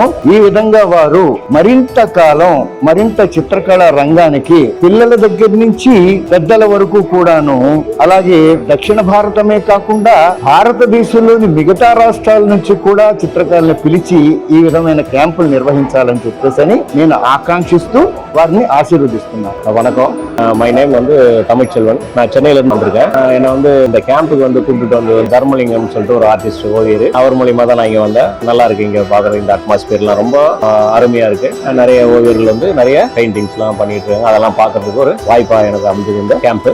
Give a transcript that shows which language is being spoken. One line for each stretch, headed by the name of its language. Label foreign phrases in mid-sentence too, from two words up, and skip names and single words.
Telugu: ఈ విధంగా వారు మరింత కాలం మరింత చిత్రకళ రంగానికి పిల్లల దగ్గర నుంచి పెద్దల వరకు కూడాను, అలాగే దక్షిణ భారతమే కాకుండా భారతదేశంలోని మిగతా రాష్ట్రాల నుంచి కూడా చిత్రకారులను పిలిచి ఈ విధమైన క్యాంపులు నిర్వహించాలని చెప్పేసి నేను ఆకాంక్షిస్తూ వారిని ஆசீர்வதிస్తున్నాను.
Tamil: வணக்கம்.
English: my name
Tamil: வந்து தமிழ்ச்செல்வன். நான் சென்னையில இருந்து வந்திருக்கேன். என்னை வந்து இந்த கேம்புக்கு வந்து கூப்பிட்டு வந்து தர்மலிங்கம் சொல்லிட்டு ஒரு ஆர்டிஸ்ட் ஓவியர், அவர் மூலியமா தான் நான் இங்க வந்தேன். நல்லா இருக்கு இங்க பாக்குற இந்த அட்மாஸ்பியர்லாம் ரொம்ப அருமையா இருக்கு. நிறைய ஓவியர்கள் வந்து நிறைய பெயிண்டிங்ஸ் எல்லாம் பண்ணிட்டு இருக்காங்க. அதெல்லாம் பாக்குறதுக்கு ஒரு வாய்ப்பா எனக்கு அமைஞ்சது இந்த கேம்ப்.